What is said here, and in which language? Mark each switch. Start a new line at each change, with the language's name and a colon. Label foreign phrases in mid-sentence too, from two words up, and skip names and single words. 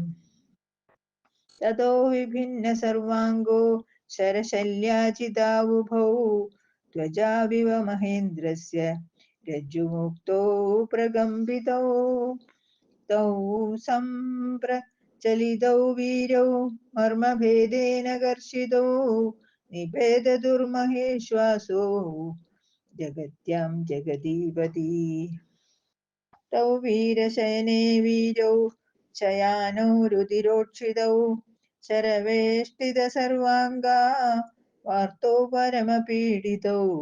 Sanskrit: തതോ വിഭിന്ന സർവാംഗോ ശരശല്യാചിതാവുഭൗ ധ്വജാവിവ മഹേന്ദ്രസ്യ രജ്ജുമുക്തൗ പ്രകമ്പിതൗ. തൗ സംപ്രചലിതൗ വീരൗ മർമ്മഭേദേന കർഷിതൗ निपेददुर्महेश्वासो जगत्यां जगदीपति। तौ वीरशयने वीरौ शयानौ रुधिरोक्षितौ शरवेष्टितसर्वाङ्गा वार्तौ परमपीडितौ।